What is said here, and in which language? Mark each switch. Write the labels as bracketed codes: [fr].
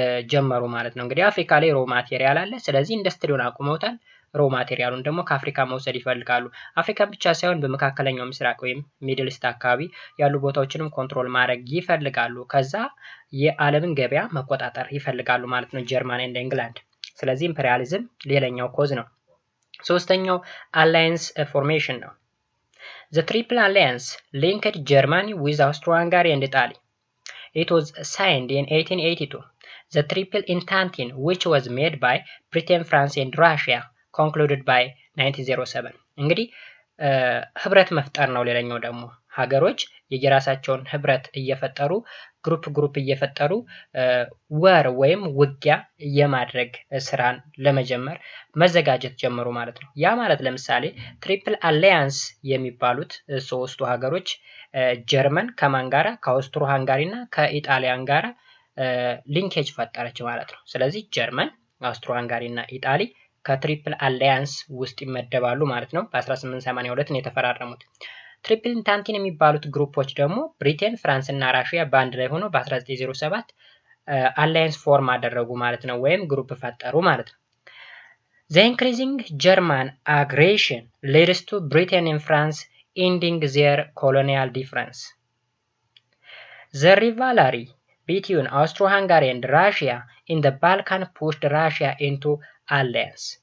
[am] ጀመሩ ማለት ነው። እንግዲህ አፍሪካ ላይ ሮ ማቴሪያል አለ። ስለዚህ ኢንዱስትሪውን አቁመውታል። ሮ ማቴሪያሉን ደግሞ ከአፍሪካ መውሰድ ይፈልጋሉ። አፍሪካን ብቻ ሳይሆን በመካከለኛው ምስራቅ ወይም ሚድል ኢስት አካባቢ ያሉ ቦታዎችንም ኮንትሮል ማድረግ ይፈልጋሉ። ከዛ የዓለምን ገበያ መቆጣጠር ይፈልጋሉ ማለት ነው ጀርመን እና ኢንግላንድ። ስለዚህ ኢምፔሪያሊዝም ሌላኛው ኮዝ ነው። ሶስተኛው አላያንስ ፎርሜሽን ነው። [en] The Triple Alliance linked Germany with Austro-Hungary and Italy. It was signed in 1882. The Triple Entente, which was made by Britain, France and Russia, concluded by 1907. [am] እንግዲህ ህብረት መፍጠር ነው። ሌላኛው ደግሞ ሀገሮች የየራሳቸውን ህብረት እየፈጠሩ ግሩፕ እየፈጠሩ ወር ወይም ውጊያ የማድረግ ስራን ለመጀመር መዘጋጀት ጀመሩ ማለት ነው። ያ ማለት ለምሳሌ ትሪፕል አላያንስ የሚባሉት ሶስቱ ሀገሮች ጀርመን ከማን ጋራ? ከአውስትሮ ሃንጋሪ እና ከኢጣሊያን ጋራ ሊንኬጅ ፈጠረች ማለት ነው። ስለዚህ ጀርመን፣ አውስትሮ ሃንጋሪ እና ኢጣሊ ከትሪፕል አላያንስ ውስጥ ይመደባሉ ማለት ነው። በ1882 ነው የተፈራረሙት። ትሪፕል ኢንታንቲን የሚባሉት ግሩፖች ደግሞ ብሪቴን፣ ፍራንስ እና ራሽያ በአንድ ላይ ሆነው በ1907 አላያንስ ፎርም አደረጉ ማለት ነው፣ ወይም ግሩፕ ፈጠሩ ማለት ነው። [en] The increasing German aggression leads to Britain and France ending their colonial difference. The rivalry between Austro-Hungary and Russia in the Balkan pushed Russia into alliance.